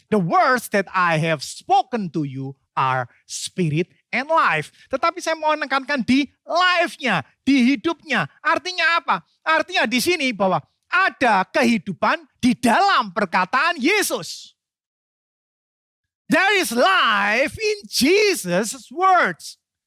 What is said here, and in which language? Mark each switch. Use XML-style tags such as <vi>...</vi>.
<en>The words that I have spoken to you are spirit and life.</en> <id>Tetapi saya mau menekankan di life-nya, di hidupnya. Artinya apa? Artinya di sini bahwa ada kehidupan di dalam perkataan Yesus.</id> <en>There is life in Jesus' words.</en>